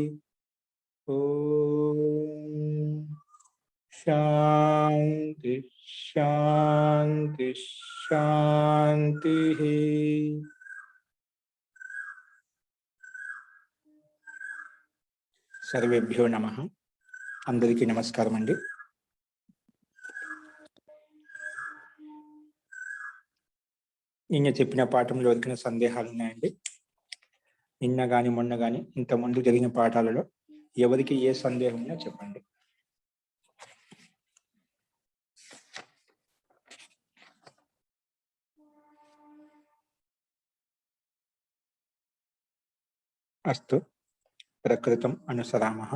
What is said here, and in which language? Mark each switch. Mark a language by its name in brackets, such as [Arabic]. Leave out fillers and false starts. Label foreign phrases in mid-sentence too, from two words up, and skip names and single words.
[Sanskrit] ओम शांति शांति शांति। सर्वेभ्यो नमः। [Telugu] అందరికీ నమస్కారం అండీ। నిన్న చెప్పిన పాఠంలో వచ్చిన సందేహాలు ఉన్నాయండి. నిన్న గాని మొన్న గాని ఇంత ముందు జరిగిన పాఠాలలో ఎవరికి ఏ సందేహం ఉన్నా చెప్పండి. [Sanskrit] అస్తు ప్రకృతం అనుసరామః.